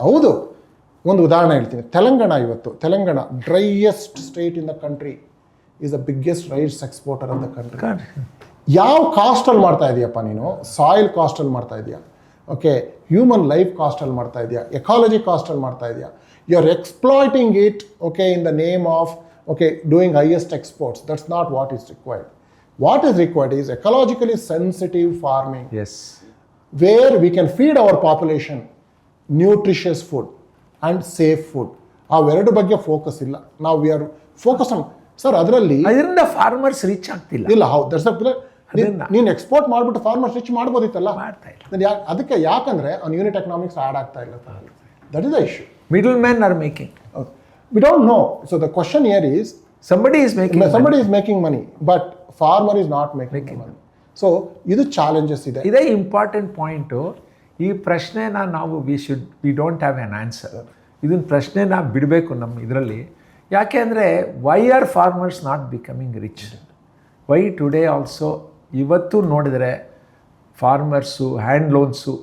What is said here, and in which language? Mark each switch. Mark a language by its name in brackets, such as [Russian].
[Kannada] ಹೌದು, ಒಂದು ಉದಾಹರಣೆ ಹೇಳ್ತೀನಿ. [English] Telangana driest state in the country is the biggest rice exporter of the country. [Kannada] ಯಾವ ಕಾಸ್ಟಲ್ಲಿ ಮಾಡ್ತಾ ಇದೆಯಪ್ಪ ನೀನು? ಸಾಯಿಲ್ ಕಾಸ್ಟಲ್ಲಿ ಮಾಡ್ತಾ ಇದೆಯಾ, ಓಕೆ, ಹ್ಯೂಮನ್ ಲೈಫ್ ಕಾಸ್ಟಲ್ಲಿ ಮಾಡ್ತಾ ಇದೆಯಾ, ಎಕಾಲಜಿ ಕಾಸ್ಟಲ್ಲಿ ಮಾಡ್ತಾ ಇದೆಯಾ? [English] You are exploiting it, okay, in the name of doing highest exports. That's not what is required. What is required is ecologically sensitive farming. Yes. Where we can feed our population nutritious food and safe food. [Kannada] ಅವೆರಡು ಬಗ್ಗೆ focus ಇಲ್ಲ. ನಾವು [English] we are focus on [Kannada] sir ಅದರಲ್ಲಿ. ಅದರಿಂದ farmers rich ಆಗ್ತಿಲ್ಲ. ಇಲ್ಲ, ಹೌದು, that's ನೀನು ಎಕ್ಸ್ಪೋರ್ಟ್ ಮಾಡಿಬಿಟ್ಟು ಫಾರ್ಮರ್ಸ್ ರಿಚ್ ಮಾಡ್ಬೋದಿತ್ತಲ್ಲ, ಮಾಡ್ತಾ ಇಲ್ಲ. ಅದಕ್ಕೆ ಯಾಕಂದ್ರೆ ಅವ್ನು ಯೂನಿಟ್ ಎಕನಾಮಿಕ್ಸ್ ಆ್ಯಡ್ ಆಗ್ತಾ ಇಲ್ಲ. [English] That is the issue. Middleman are making. We don't know. So the question here is, somebody is making money, but farmer is not making money. [Kannada] So ಇದು challenges ಇದೆ. ಇದೇ important point. ಈ ಪ್ರಶ್ನೆನ ನಾವು [English] We don't have an answer. [Kannada] ಇದನ್ನ ಪ್ರಶ್ನೆನ ಬಿಡಬೇಕು ನಮ್ಮ ಇದರಲ್ಲಿ. ಯಾಕೆ ಅಂದರೆ [English] Why are farmers not becoming rich? Why today also [Kannada] ಇವತ್ತು ನೋಡಿದರೆ ಫಾರ್ಮರ್ಸು, [English] Hand loans.